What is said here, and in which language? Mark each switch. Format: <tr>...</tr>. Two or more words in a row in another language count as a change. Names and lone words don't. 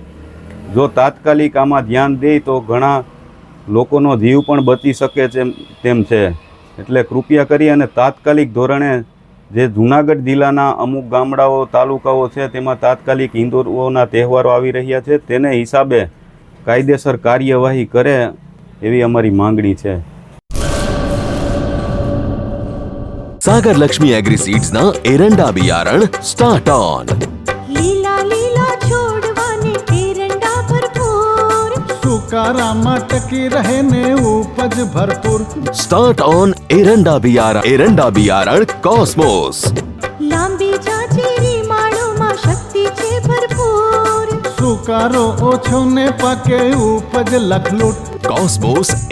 <gu>જો તાત્કાલિક આમાં ધ્યાન દે તો ઘણા લોકોનો જીવ પણ બચી શકે તેમ છે। એટલે કૃપયા કરી અને તાત્કાલિક ધોરણે જે જૂનાગઢ જિલ્લાના અમુક ગામડાઓ, તાલુકાઓ છે તેમાં તાત્કાલિક હિન્દુઓના તહેવારો આવી રહ્યા છે, તેને હિસાબે કાયદેસર કાર્યવાહી કરે એવી અમારી માંગણી છે। સાગર લક્ષ્મી એગ્રી સીડ્સ ના એરંડા બિયારણ સ્ટાર્ટ ઓન। લીલા લીલા છોડવાને એરંડા ભરપૂર, સુકારામાં ટકી રહે ને ઉપજ ભરપૂર। સ્ટાર્ટ ઓન એરંડા બિયારણ કોસ્મોસ। લાંબી જાચેરી માળોમાં શક્તિ છે ભરપૂર, સુકારો ઓછો ને પાકે ઉપજ લખલૂટ। कॉस्मोस</gu>